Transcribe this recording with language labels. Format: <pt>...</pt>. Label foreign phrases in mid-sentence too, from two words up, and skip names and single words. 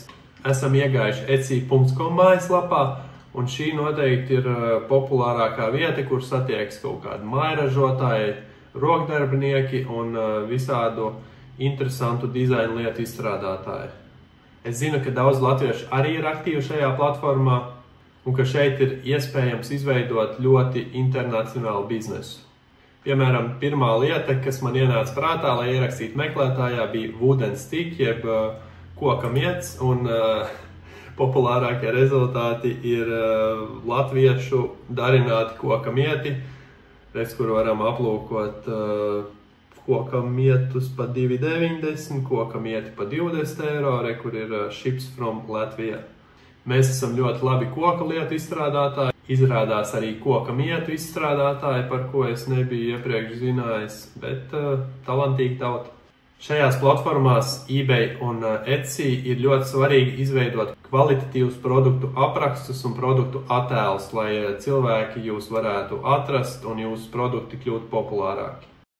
<lv>Esam iegājuši Etsy.com mājaslapā, un šī noteikti ir populārākā vieta, kur satiekas kaut kādi mājražotāji, rokdarbinieki un visādu interesantu dizainu lietu izstrādātāji. Es zinu, ka daudz latviešu arī ir aktīvi šajā platformā, un ka šeit ir iespējams izveidot ļoti internacionālu biznesu. Piemēram, pirmā lieta, kas man ienāca prātā, lai ierakstītu meklētājā, bija</lv> <en>wooden stick,</en> <lv>jeb koka miets, un populārākie rezultāti ir latviešu darināti koka mieti, kur varam aplūkot koka mietus pa 2,90, koka mieti pa 20 eiro, kur ir</lv> <en>ships from Latvija.</en> <lv>Mēs esam ļoti labi koka lietu izstrādātāji, izrādās arī koka mietu izstrādātāji, par ko es nebiju iepriekš zinājis, bet talantīgi tauta. Šajās platformās eBay un Etsy ir ļoti svarīgi izveidot kvalitatīvus produktu aprakstus un produktu attēlus, lai cilvēki jūs varētu atrast un jūsu produkti kļūtu populārāki.</lv>